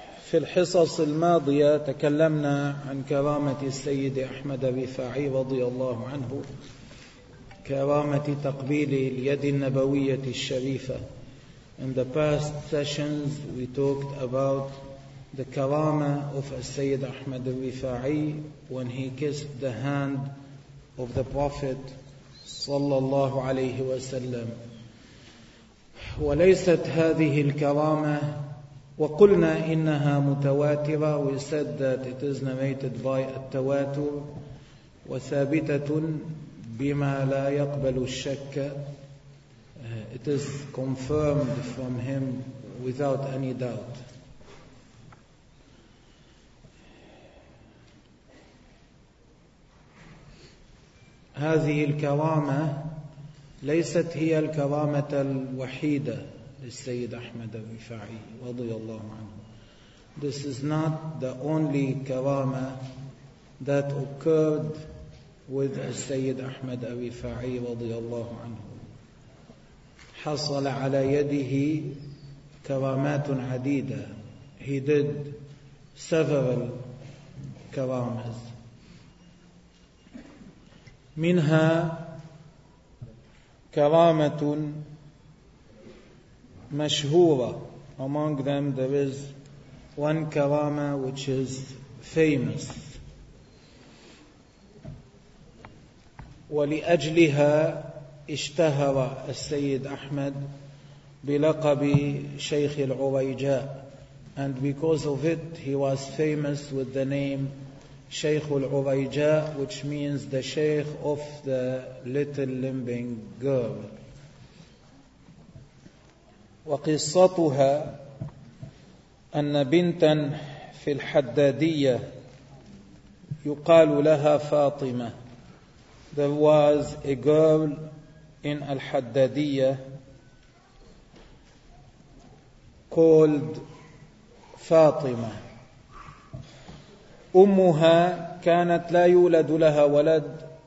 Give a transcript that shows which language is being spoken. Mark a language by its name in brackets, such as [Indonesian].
[Arabic] في الحصص الماضية تكلمنا عن كرامة السيد أحمد الرفاعي رضي الله عنه، كرامة تقبيل اليد النبوية الشريفة. [English] In the past sessions we talked about the karama of السيد أحمد الرفاعي when he kissed the hand of the Prophet [Arabic] صلى الله عليه وسلم. وليست هذه الكرامة، وقلنا إنها متواترة، [English] we said that it is narrated by [Arabic] التواتر، وثابتة بما لا يقبل الشك، [English] it is confirmed from him without any doubt. [Arabic] هذه الكرامة ليست هي الكرامة الوحيدة للسيد أحمد الرفاعي رضي الله عنه. [English] This is not the only كرامة that occurred with السيد أحمد الرفاعي [Arabic] رضي الله عنه. حصل على يده كرامات عديدة. [English] He did several كرامات. [Arabic] منها كرامة مشهورة. [English] Among them there is one karama which is famous. [Arabic] ولأجلها اشتهر السيد أحمد بلقب شيخ العريجاء. [English] And because of it he was famous with the name شيخ العريجاء, which means the sheikh of the little limping girl. [Arabic] وقصتها أن بنتا في الحدادية يقال لها فاطمة. [English] There was a girl in الحدادية called فاطمة. [Arabic] أمها كانت لا يولد لها ولد.